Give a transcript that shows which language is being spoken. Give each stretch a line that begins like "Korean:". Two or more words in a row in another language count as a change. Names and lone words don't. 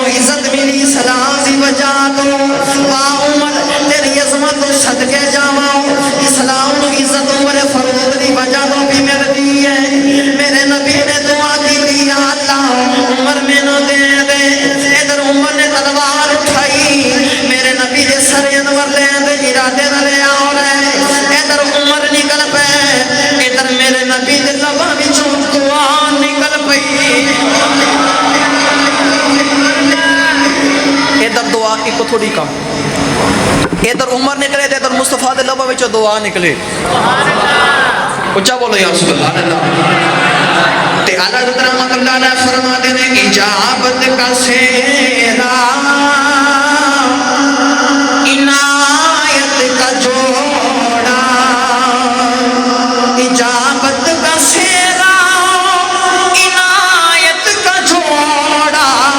Punjabi: عزت ملی اسلام دی وجہ تو واہ عمر تیری عظمت تو صدقے جاواں
Urdu: اسلام کو عزت
Punjabi: عمر فاروق دی وجہ تو
Urdu: بھی ملتی ہے میرے نبی نے دعا کی تھی
Punjabi: یا اللہ عمر مینوں دے دے ادھر عمر نے تلوار اٹھائی میرے نبی دے سر انور لے دے ارادے نہ لے آ رہے ادھر عمر نکل پے ادھر میرے نبی دے لباں وچوں دعا نکل پئی ادھر دعا ایک تھوڑی کم ادھر عمر نکلے ادھر مصطفیٰ دے لباں وچوں دعا نکلے سبحان اللہ اونچا بولو یا سبحان اللہ تے
Urdu: اعلیٰ حضرت رحمۃ اللہ علیہ فرماتے ہیں اجابت کا سیرا عنایت کا جوڑا اجابت کا سیرا عنایت کا جوڑا